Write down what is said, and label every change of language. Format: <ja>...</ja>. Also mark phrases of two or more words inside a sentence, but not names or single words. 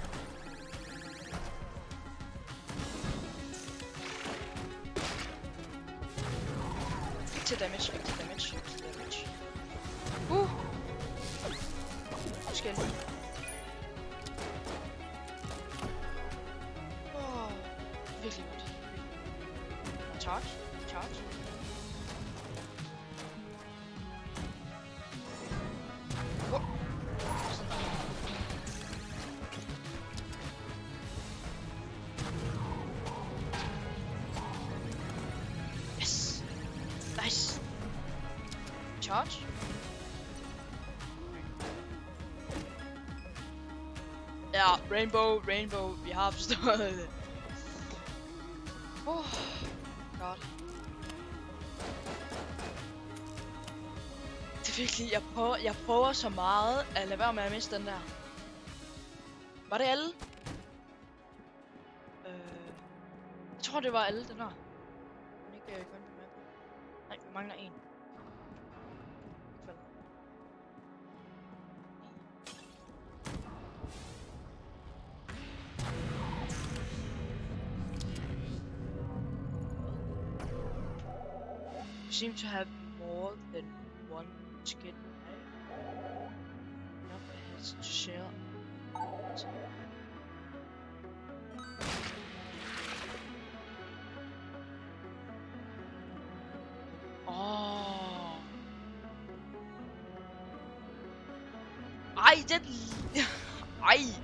<da>Ikke til damage. Nu skal jeg lige. Virkelig godt.</da> <en>Charge. Oh. Yes. Nice. Charge.</en> <da>Ja, Rainbow. Vi har forstået det. Oh. God. Det er virkelig, jeg prøver så meget at lade være med at miste den der. Var det alle? Jeg tror det var alle den her. Men ikke kun på mappen. Nej, vi mangler en.</da> <en>Seem to have more than one skin. Enough heads to share. Oh.</en> <da>Ej, den. Ej.</da>